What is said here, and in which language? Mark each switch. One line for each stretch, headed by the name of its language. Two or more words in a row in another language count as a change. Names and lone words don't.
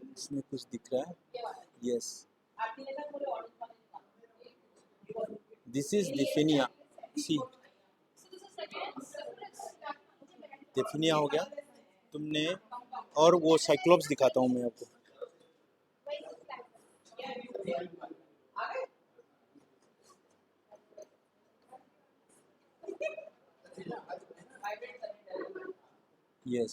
Hindi: इसमें कुछ दिख रहा है.
English: Yes. This is Defenia. See.
Hindi: Defenia हो गया. तुमने और वो साइक्लोप्स दिखाता हूँ मैं आपको.
English: Yes.